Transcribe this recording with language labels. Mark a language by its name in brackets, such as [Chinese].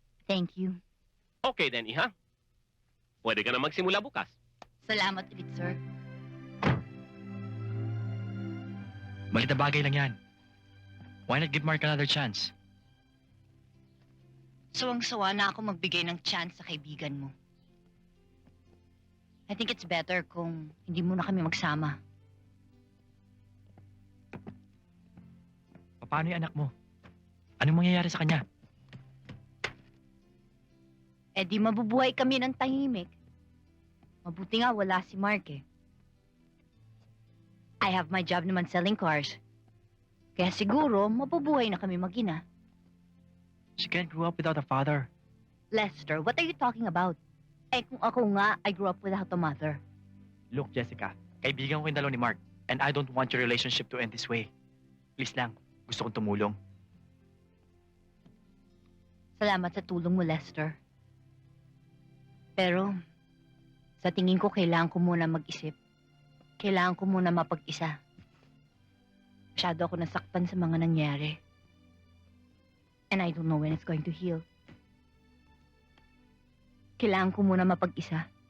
[English] Thank you. [Filipino] Okay then, Iha. Pwede ka na magsimula bukas. Salamat ulit, sir. Malit na bagay lang yan. [English] Why not give Mark another chance? [Filipino] Sawang-sawa na ako magbigay ng chance sa kaibigan mo. [English] I think it's better [Filipino] kung hindi muna kami magsama. Paano yung anak mo? Anong mangyayari sa kanya? Eh di mabubuhay kami ng tahimik. Mabuti nga wala si Mark eh. [English] I have my job naman selling cars. [Filipino] Kaya siguro mabubuhay na kami mag-ina. [English] She can't grow up without a father. Lester, what are you talking about? [Filipino] Eh kung ako nga, [English] I grew up without a mother. Look, Jessica, [Filipino] kaibigan ko yung dalaw ni Mark, [English] and I don't want your relationship to end this way. [Filipino] Please lang, gusto kong tumulong. Salamat sa tulong mo, Lester. Pero, sa tingin ko kailangan ko muna mag-isip. Kailangan ko muna mapag-isa. Masyado ako nasaktan sa mga nangyari. [English] And I don't know when it's going to heal. [Filipino] Kailangan ko muna mapag-isa.